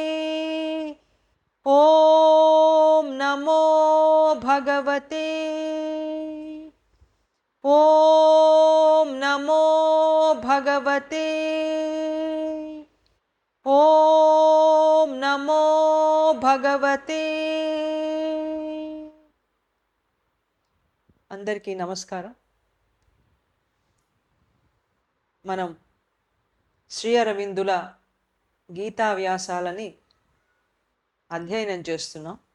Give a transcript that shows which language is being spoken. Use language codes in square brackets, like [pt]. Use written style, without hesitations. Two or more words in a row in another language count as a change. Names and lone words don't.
[sa] ॐ नमो भगवते। ॐ नमो भगवते। ॐ नमो भगवते। [te] అందరికీ నమస్కారం. మనం శ్రీ అరవిందుల గీతా వ్యాసాలని అధ్యయనం చేస్తున్నాం.